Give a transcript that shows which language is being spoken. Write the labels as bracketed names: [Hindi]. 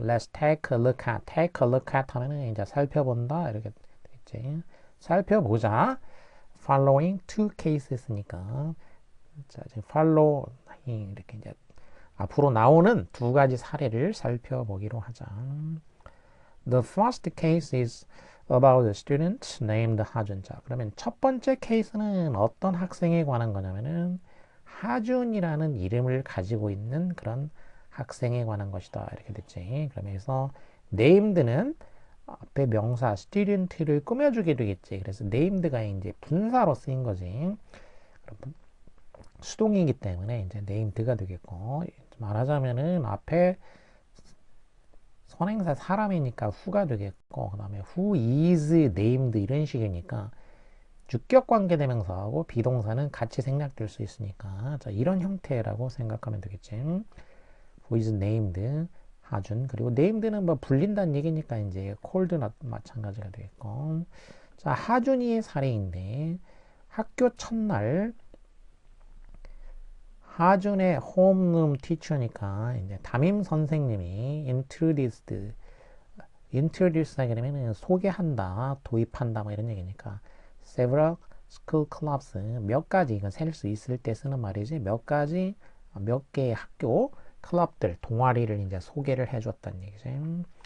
[English] Let's take a look at. Take a look at [Korean] 하면은 이제 살펴본다 이렇게 되겠지. 살펴보자. [English] Following two cases [Korean] 니까 자, 지금 following 이렇게 이제 앞으로 나오는 두 가지 사례를 살펴보기로 하자. [English] The first case is about a student named 하준. [Korean] 자, 그러면 첫 번째 케이스는 어떤 학생에 관한 거냐면은 하준이라는 이름을 가지고 있는 그런 학생에 관한 것이다. 이렇게 됐지. 그러면서 named는 앞에 명사 student를 꾸며주게 되겠지. 그래서 named가 이제 분사로 쓰인 거지. 수동이기 때문에 이제 named가 되겠고, 말하자면은 앞에 선행사 사람이니까 who가 되겠고, 그 다음에 [English] who is named [Korean] 이런 식이니까 주격 관계대명사하고 비동사는 같이 생략될 수 있으니까, 자, 이런 형태라고 생각하면 되겠지. [English] who is named 하준. [Korean] 그리고 named는 뭐 불린다는 얘기니까 이제 called나 마찬가지가 되겠고. 자, 하준이의 사례인데 학교 첫날 하준의 홈룸 티처니까 이제 담임 선생님이 introduce 하게 되면 소개한다, 도입한다 뭐 이런 얘기니까 [English] several school clubs [Korean] 몇 가지 이건 셀 수 있을 때 쓰는 말이지 몇 개의 학교 클럽들 동아리를 이제 소개를 해줬다는 얘기지.